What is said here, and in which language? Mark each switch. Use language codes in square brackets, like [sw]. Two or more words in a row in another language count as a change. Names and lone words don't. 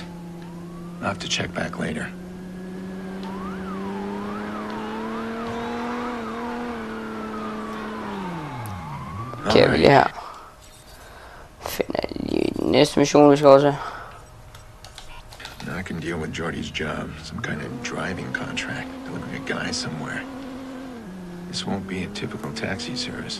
[en] I'll have to check back later. [da] Okay, vi lige her. Finder lige den næste mission, vi skal også. [en] Now I can deal with Jordy's job. Some kind of driving contract. Delivering a guy somewhere. This won't be a typical taxi service.